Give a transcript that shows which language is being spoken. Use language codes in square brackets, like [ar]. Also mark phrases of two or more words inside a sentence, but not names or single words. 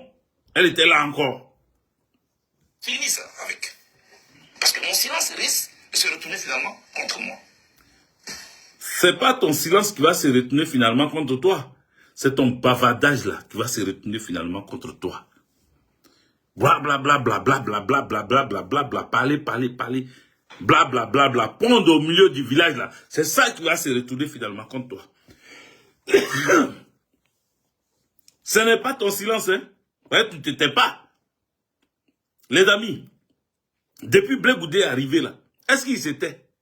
[fr] Elle était là encore. Fini ça avec. Parce que mon silence risque de se retourner finalement contre moi. C'est pas ton silence qui va se retourner finalement contre toi. C'est ton bavardage là qui va se retourner finalement contre toi. Bla bla bla bla bla bla bla bla bla bla bla bla, parler, bla bla bla bla, pondre au milieu du village là. C'est ça qui va se retourner finalement contre toi. Ce n'est pas ton silence, hein. Ouais, tu t'étais pas. Les amis, depuis Blé Goudé est arrivé là, est-ce qu'il s'était?